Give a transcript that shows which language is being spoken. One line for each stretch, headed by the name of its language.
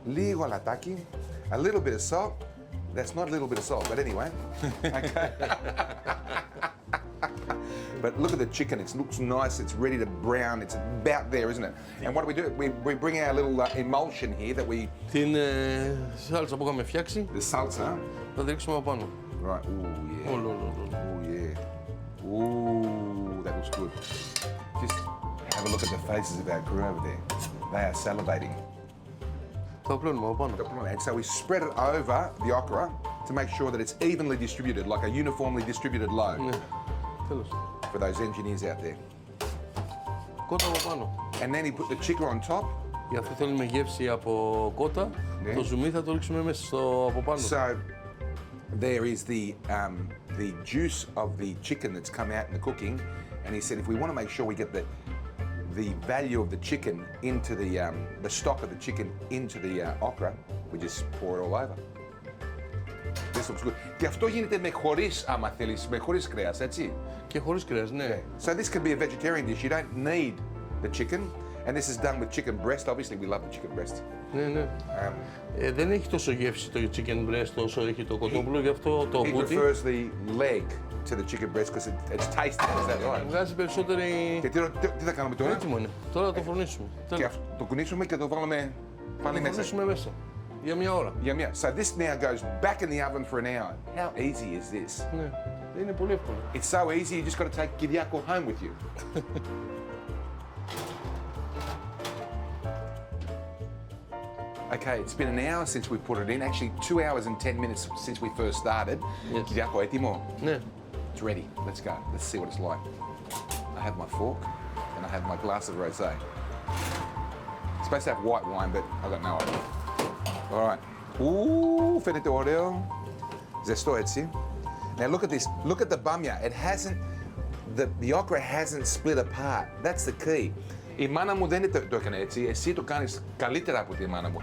Greek: Λίγο αλατάκι,
English: a little bit of salt. That's not a little bit of salt, but anyway. Okay. But look at the chicken, it looks nice, it's ready to brown, it's about there, isn't it? And what do? We bring our little emulsion here that we...
Greek: Την σάλτσα που είχαμε φτιάξει.
English: The salsa.
Greek: Θα ρίξουμε από πάνω.
English: Right, ooh, yeah. Oh, yeah. Ooh, that looks good. Just have a look at the faces of our crew over there. They are salivating.
Greek: Το πλένουμε από πάνω.
English: And so we spread it over the okra to make sure that it's evenly distributed, like a uniformly distributed load.
Greek: Ναι, τέλος.
English: For those engineers out there.
Greek: Κότα από πάνω.
English: And then he put the chicken on top.
Greek: Γι' αυτό θέλουμε γεύση από κότα. Ναι. Το ζουμί θα το ρίξουμε μέσα από πάνω.
English: So there is the juice of the chicken that's come out in the cooking, and he said if we want to make sure we get the value of the chicken into the stock of the chicken into the okra, we just pour it all over. This looks good.
Greek: Και αυτό γίνεται με χωρίς, άμα θέλεις, με χωρίς κρέας, έτσι. Και χωρίς κρέας, ναι.
English: So this could be a vegetarian dish. You don't need the chicken, and this is done with chicken breast. Obviously, we love the chicken breast.
Greek: Ναι, ναι. Δεν έχει τόσο γεύση το chicken breast όσο έχει το κοτόπουλο, γι' αυτό το μπούτι.
English: He prefers the leg to the chicken breast because it's tasty. Is that right?
Greek: Βγάζει περισσότερη... Και τι θα κάνουμε τώρα? Έτοιμο είναι. Τώρα θα το φουρνίσουμε. Και το κουνήσουμε και το βάλουμε πάλι μέσα. Το φουρνίσουμε μέσα. Για μια ώρα. Για μια.
English: So this now goes back in the oven for an hour. How easy is this?
Greek: Ναι, είναι πολύ εύκολο.
English: It's so easy, you just got to take Kyriako home with you. Okay, it's been an hour since we put it in. Actually, 2 hours and 10 minutes since we first started. Yes.
Greek: Kyriako, έτοιμο? Ναι.
English: It's ready. Let's go. Let's see what it's like. I have my fork and I have my glass of rosé. It's supposed to have white wine, but I got no idea. All right.
Greek: Ooh, φαίνεται ωραίο. Ζεστό έτσι.
English: Now look at this. Look at the bamia. It hasn't, the okra hasn't split apart. That's the key.
Greek: Η μάνα μου δεν το έκανε έτσι. Εσύ το κάνεις καλύτερα από τη μάνα μου.